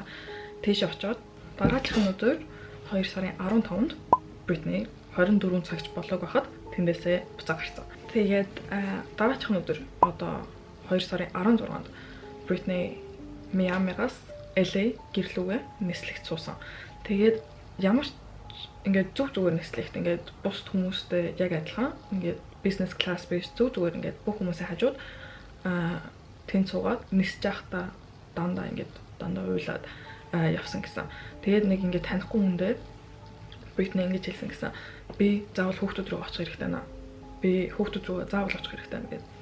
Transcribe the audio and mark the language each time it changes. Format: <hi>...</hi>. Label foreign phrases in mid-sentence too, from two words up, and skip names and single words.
<mn>Тийш очоод дараагийн өдөр 2 сарын 15-нд Britney 24 цагч болоог байхад тэндээсээ буцаа гарсан. Тэгээд дараагийн өдөр одоо 2 сарын 16-нд Britney Miami-гаас LA гэрлүүгээ нислэгт суусан. Тэгээд ямар ингээд зүгээр нислэгт ингээд бус хүмүүстэй яг адилхан ингээд</mn> <en>business class based</en> <mn>зүгээр ингээд бүх хүмүүсийн хажууд тэн цугаад нисэж явахдаа дандаа уйлаад явсан гэсэн. Тэгээд нэг ингээд танихгүй хүндээ Britney ингэж хэлсэн гэсэн. Би заавал хүүхдүүд рүү очих хэрэгтэй наа. Би хүүхдүүд рүү заавал очих хэрэгтэй наа гэдэг.</mn>